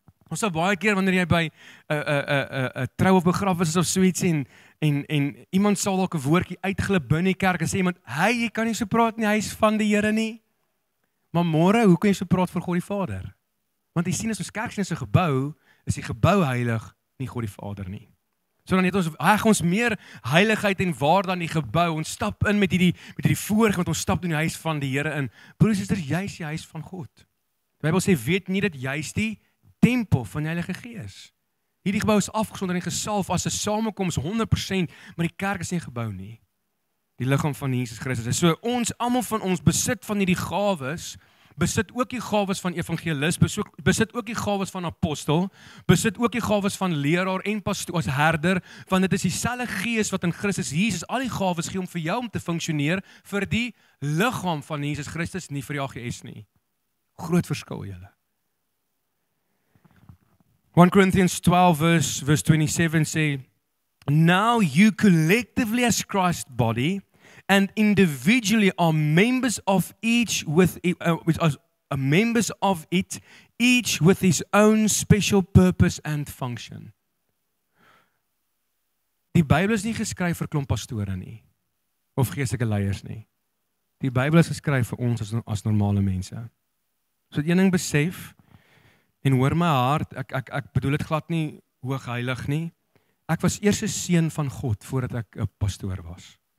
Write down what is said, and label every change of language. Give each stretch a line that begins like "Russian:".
Afrikaans: Ons sal baie keer wanneer jy by 'n trou of begrafnis is of so iets en iemand sal dalk 'n woordjie uitglip binne die kerk en sê iemand, "Hey, jy kan nie so praat nie, hy is van die Here nie." Maar môre, hoe kan jy so praat vir God die Vader? Want jy sien as ons kerk is 'n gebou, is die gebou heilig, nie God die Vader nie. So dan het ons meer heiligheid en waarde aan die gebou. Ons stap in met hierdie voorreg, want ons stap in die huis van die Here in. Broers en susters, jy is die huis van God. Die Bybel sê, weet nie dat jy is die tempel van die Heilige Gees. Hierdie gebou is afgesonder en gesalf as 'n samekoms 100%, maar die kerk is nie 'n gebou nie. Die liggaam van Jesus Christus. So ons, almal van ons besit van hierdie gawes, besit ook die gawes van evangelis, besit ook die gawes van apostel, besit ook die gawes van leraar en pastoor as herder, want dit is dieselfde Gees wat in Christus Jesus al die gawes gee om vir jou om te funksioneer vir die liggaam van Jesus Christus, nie vir die AGS nie. Groot verskil julle.
English: 1 Corinthians 12 verse 27 say, "Now you collectively as Christ's body and individually are members of each members of it, each with his own special purpose and function.
Afrikaans: Die Bybel is nie geskryf vir klomp pastore nie, of geestelike leiers nie. Die Bybel is geskryf vir ons as normale mense. So een ding besef, en hoor my hart, ek bedoel dit glad nie hoogheilig nie, ek was eers 'n seun van God, voordat ek 'n pastoor was.